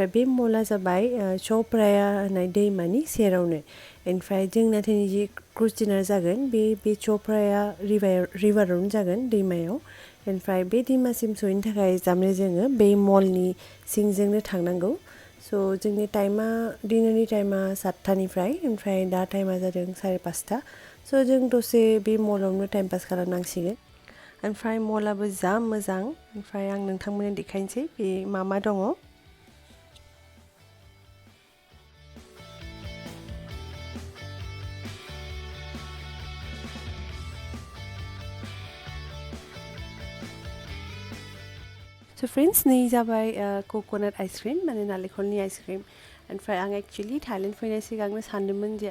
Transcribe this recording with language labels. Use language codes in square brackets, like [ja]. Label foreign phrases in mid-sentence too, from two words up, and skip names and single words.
[brx] बे मला जाबाय चौप्राया होननाय दैमानि सेरावनो ओमफ्राय जों नाथाय निजे [en] cruise dinner [brx] जागोन बे चौप्राया रिभारावनो जागोन दैमायाव ओमफ्राय बे दैमासिम सहैनो थाखाय जामने जोङो बे मलनि सिंजोंनो थांनांगौ So जोंनि टाइमा डिनारनि टाइमा 7टानिफ्राय ओमफ्राय दा टाइमा जादों 5:30 so जों दसे बे मलावनो [en] time pass [brx] खालामनांसिगोन ओमफ्राय मलाबो जा मोजां ओमफ्राय आं नोंथांमोननो देखायनोसै बे मा दङ [en] So friends, [brx] नै जाबाय [en] coconut ice cream [brx] माने नालेंखरनि [en] ice cream [brx] ओमफ्राय आं एक्चुअली थाइलेन्ड फैनाय सिगांनो सानदोंमोन जे